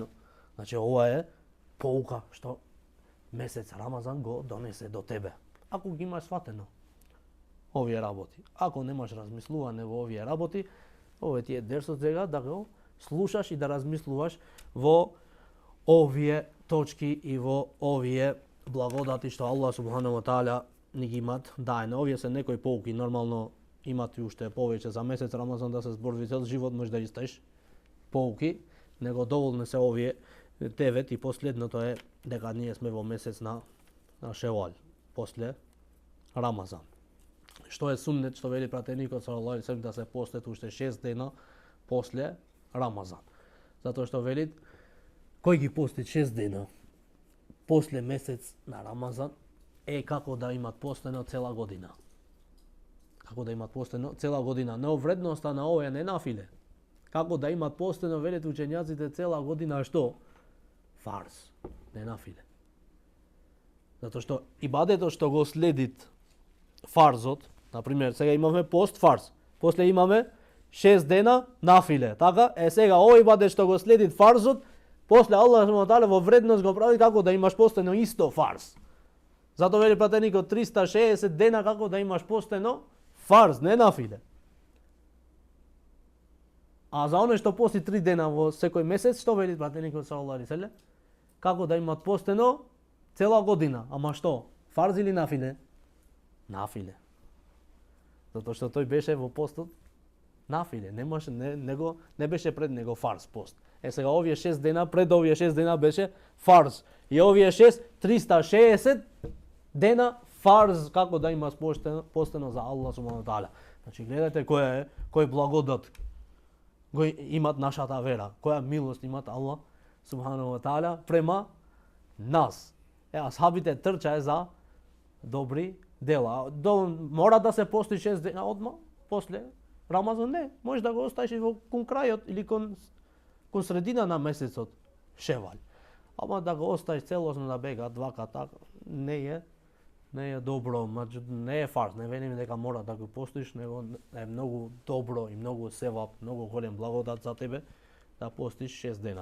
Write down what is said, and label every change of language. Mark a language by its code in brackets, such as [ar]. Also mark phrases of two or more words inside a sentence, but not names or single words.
[mk] Значи ова е pouka што месец Рамазан го донесе до тебе. Ако ги имаш сватено овие работи. Ако немаш размислување во овие работи, овој ти е дерсот сега да го слушаш и да размислуваш во овие точки и во овие благодати што Аллах [ar] سبحانه وتعالى [mk] ни ги имат даено. Овие се некои pouки, нормално имат и уште повеќе за месец Рамазан да се зборви цел живот, може да истаиш pouки, него доволни се овие 9 и последното е дека ние сме во месец на Шевал, после Рамазан. Што е суннет, што вели пратеникот [ar] صلى الله عليه وسلم [mk] да се постат уште 6 дена после Рамазан. Затоа што велит кој ги пости 6 дена после месец на Рамазан е како да имат постено цела година. Како да имат постено цела година. Но вредноста на ова не нафиле. Како да имат постено, велит учењаците, цела година што? Фарз, не нафиле. Затоа што ибадетот што го следит фарзот, например, сега имаме пост фарз, после имаме 6 дена нафиле, така? Сега овој ибадет што го следит фарзот, после Аллах [ar] سبحانه وتعالى [mk] во вредност го прави како да имаш постено исто фарз. Затоа вели пратеникот 360 дена како да имаш постено фарз, не нафиле. А за оној што пости 3 дена во секој месец, што вели пратеникот [ar] صلى الله عليه وسلم? [mk] Како да имат постено цела година. Ама што? Фарз или нафиле? Нафиле. Затоа што тој беше во постот нафиле, не беше пред него фарз пост. Сега овие 6 дена, пред овие 6 дена беше фарз. И овие 360 дена фарз како да има постено за Аллах [ar] سبحانه وتعالى. [mk] Значи гледате кој благодат имат нашата вера, која милост имат Аллах [ar] سبحانه وتعالى [mk] према нас. Асхабите трчаe за добри дела. Мора да се пости 6 дена одма после Рамазан, не, може да го оставиш и кон крајот или кон средина на месецот Шевал. Ама да го оставиш целосно да бега двака така, не е добро, не е фарз, не велиме дека мора да го постоиш, него е многу добро и многу севап, многу голем благодат за тебе да постиш 6 дена.